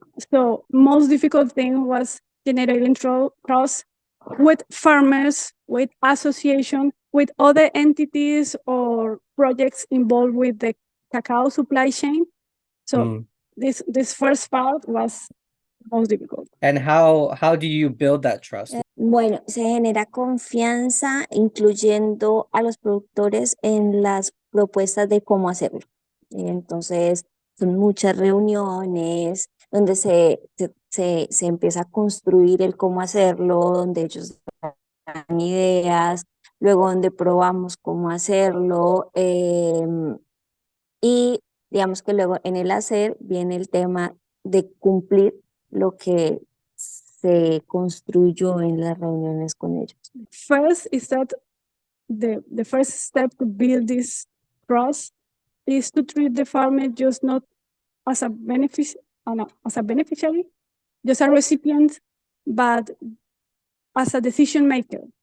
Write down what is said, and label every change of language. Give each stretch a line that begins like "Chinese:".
English: So most difficult thing was generating trust with farmers, with association, with other entities or projects involved with the cacao supply chain. So this first part was most difficult. And how do you build that trust?
Spanish: Bueno, se genera confianza incluyendo a los productores en las propuestas de cómo hacerlo. Entonces, son muchas reuniones donde se empieza a construir el cómo hacerlo, donde ellos dan ideas, luego donde probamos cómo hacerlo y digamos que luego en el hacer viene el tema de cumplir lo que se construyó en las reuniones con ellos.
English: First is that the first step to build this trust is to treat the farmer just not as a beneficiary, just a recipient, but as a decision maker.